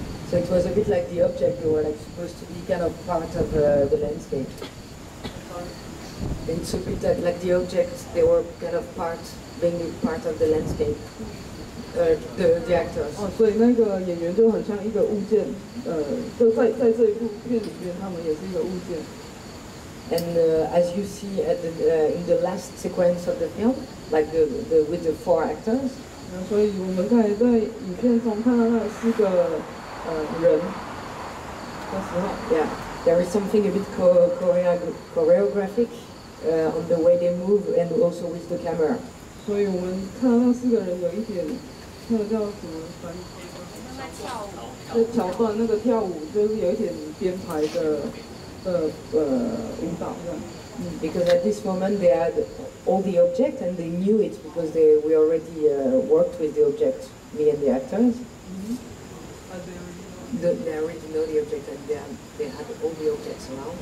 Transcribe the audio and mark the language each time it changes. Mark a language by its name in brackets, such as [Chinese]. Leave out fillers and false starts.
[English] So it was a bit like the object, they were like supposed to be kind of part of the landscape. It's a bit like the objects, they were kind of being part of the landscape. The actors. [Chinese] 哦，所以那个演员就很像一个物件，就在这一部片里面，他们也是一个物件。 [English] And as you see in the last sequence of the film, like with the 4 actors. [Chinese] 所以我们可以在影片中看到那4个人的时候 [English] ，Yeah, there is something a bit choreographic on the way they move and also with the camera. [Chinese] 所以我们看到那4个人有一点，那个叫什么翻译？就桥段那个跳舞，就是有一点编排的舞蹈这样。 [English] Because at this moment they had all the object and they knew it because we already worked with the object, me and the actors. They already know the object and they had all the objects around.